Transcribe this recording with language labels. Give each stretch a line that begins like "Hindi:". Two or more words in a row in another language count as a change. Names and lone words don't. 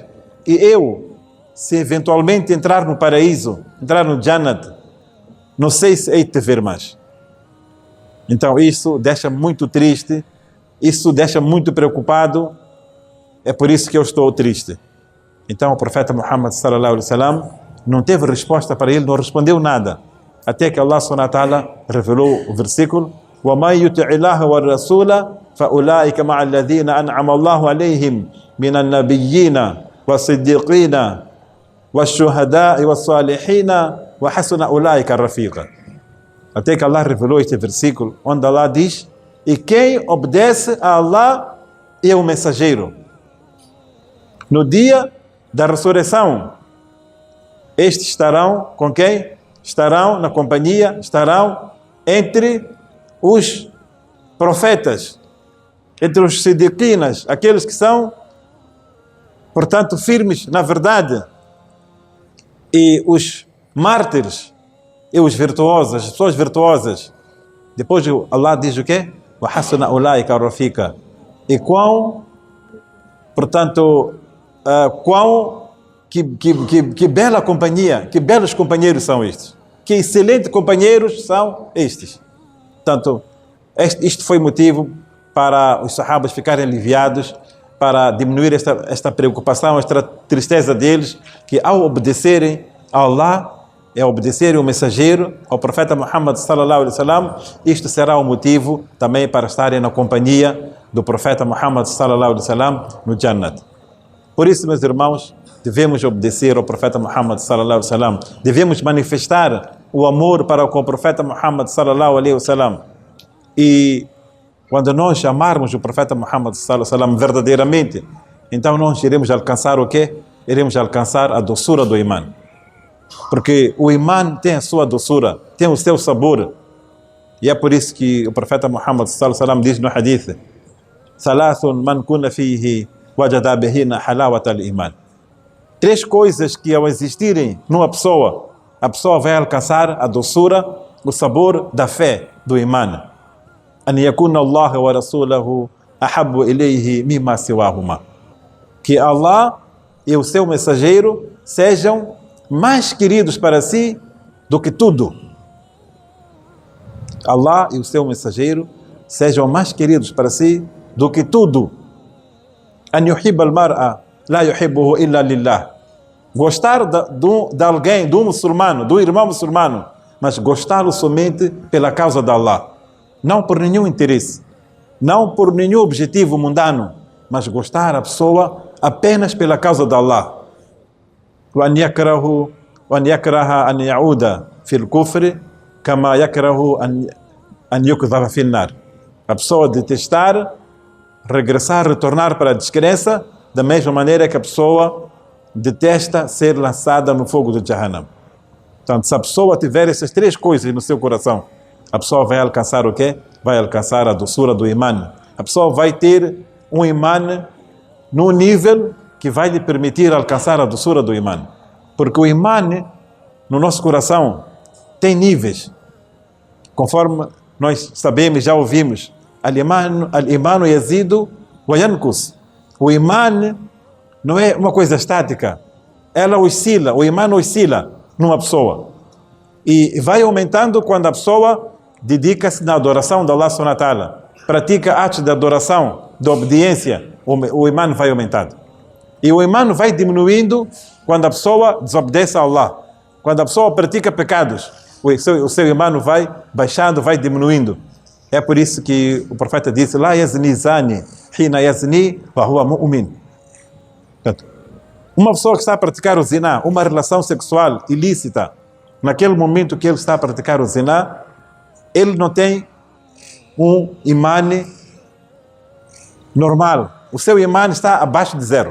Portuguese: E eu, se eventualmente entrar no paraíso, entrar no Jannat, não sei se hei de te ver mais." Então isso deixa muito triste, isso deixa muito preocupado, é por isso que eu estou triste. Então o profeta Muhammad
Arabic: صلى الله عليه وسلم
Portuguese: não teve resposta para ele, não respondeu nada, até que Allah
Arabic: سبحانه وتعالى
Portuguese: revelou o versículo:
Arabic: وَمَنْ يُطِعِ اللَّهَ وَالرَّسُولَ فَأُولَٰئِكَ مَعَ الَّذِينَ أَنْعَمَ اللَّهُ عَلَيْهِمْ مِنَ النَّبِيِّينَ وَالصِّدِّيقِينَ وَالشُّهَدَاءِ وَالصَّالِحِينَ وَحَسُنَ أُولَٰئِكَ رَفِيقًا.
Portuguese: Até que Allah revelou este versículo, onde Allah diz: "E quem obedece a Allah e ao mensageiro, no dia da ressurreição, estes estarão com quem? Estarão na companhia, estarão entre os profetas, entre os siddiqinas, aqueles que são, portanto, firmes na verdade, e os mártires, e os virtuosos, as pessoas virtuosas." Depois Allah diz o quê?
Arabic: وَحَسُنَ أُولَٰئِكَ رَفِيقًا.
Portuguese: E quão, portanto, que bela companhia, que belos companheiros são estes, que excelentes companheiros são estes. Portanto, isto foi motivo para os sahabas ficarem aliviados, para diminuir esta preocupação, esta tristeza deles, que ao obedecerem a Allah, ao obedecerem o mensageiro, ao profeta Muhammad
Arabic: صلى الله عليه وسلم,
Portuguese: isto será o motivo também para estarem na companhia do profeta Muhammad
Arabic: صلى الله عليه وسلم
Portuguese: no Jannat. Por isso, meus irmãos, devemos obedecer ao profeta Muhammad
Arabic: صلى الله عليه وسلم,
Portuguese: devemos manifestar o amor para com o profeta Muhammad
Arabic: صلى الله عليه وسلم.
Portuguese: E quando nós amarmos o profeta Muhammad
Arabic: صلى الله عليه وسلم
Portuguese: verdadeiramente, então nós iremos alcançar o quê? Iremos alcançar a doçura do imã. Porque o imã tem a sua doçura, tem o seu sabor. E é por isso que o profeta Muhammad
Arabic: صلى الله عليه وسلم
Portuguese: diz no hadith:
Arabic: ثلاث من كن فيه وجد بهن حلاوة الإيمان.
Portuguese: 3 coisas que ao existirem numa pessoa, a pessoa vai alcançar a doçura, o sabor da fé, do imã.
Arabic: أن يكون الله ورسوله أحب إليه مما سواهما.
Portuguese: Que Allah e o seu mensageiro sejam mais queridos para si do que tudo. Allah e o seu mensageiro sejam mais queridos para si do que tudo.
Arabic: أن يحب المرء لا يحبه إلا لله.
Portuguese: Gostar de alguém, do muçulmano, do irmão muçulmano, mas gostá-lo somente pela causa de Allah. Não por nenhum interesse, não por nenhum objetivo mundano, mas gostar a pessoa apenas pela causa de Allah.
Arabic: وأن يكره أن يعود في الكفر كما يكره أن يقذف في النار.
Portuguese: A pessoa detestar, regressar, retornar para a descrença, da mesma maneira que a pessoa detesta ser lançada no fogo do Jahannam. Portanto, se a pessoa tiver essas 3 coisas no seu coração, a pessoa vai alcançar o quê? Vai alcançar a doçura do imã. A pessoa vai ter um imã num nível que vai lhe permitir alcançar a doçura do imã. Porque o imã no nosso coração tem níveis. Conforme nós sabemos, já ouvimos,
Arabic: الإيمان يزيد وينقص.
Portuguese: O imã não é uma coisa estática. Ela oscila, o imã oscila numa pessoa. E vai aumentando quando a pessoa dedica-se na adoração de Allah
Arabic: سبحانه وتعالى.
Portuguese: Pratica atos de adoração, de obediência, o imã vai aumentando. E o imã vai diminuindo quando a pessoa desobedece a Allah. Quando a pessoa pratica pecados, o seu imã vai baixando, vai diminuindo. É por isso que o profeta disse:
Arabic: لا يزني الزاني حين يزني وهو مؤمن.
Portuguese: Uma pessoa que está a praticar o ziná, uma relação sexual ilícita, naquele momento que ele está a praticar o ziná, ele não tem um imã normal. O seu imã está abaixo de 0.